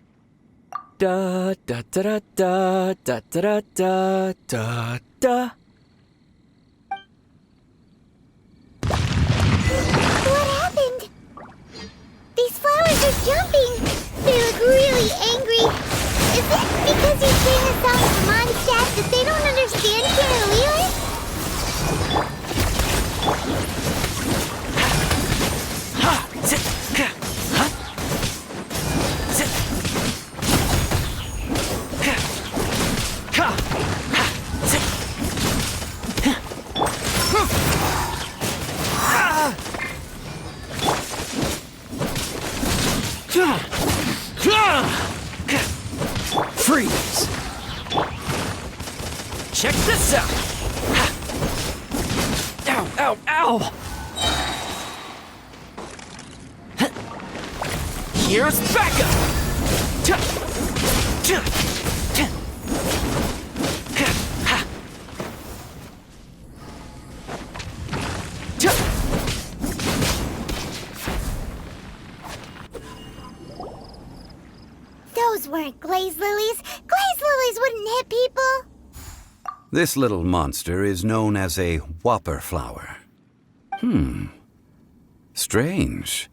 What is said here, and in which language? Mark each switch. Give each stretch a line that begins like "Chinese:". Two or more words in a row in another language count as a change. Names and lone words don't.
English: Da da da da da da da da da da. What happened? These flowers are jumping. They look really angry. Is it because you sang a song of Mondstadt that they don't understand Canalian? Ha! Zit! Ka! Ha! Zit! Ka! Ka! Ha! Zit! Ha! Ah! Ah! Ah! Freeze! Check this out! Ha! Ow, ow, ow! Here's backup! Ta! Ta! Ta! Ha! Ha! Ta! Those weren't glaze lilies. Glaze lilies wouldn't hit people. This little monster is known as a whopper flower. Strange.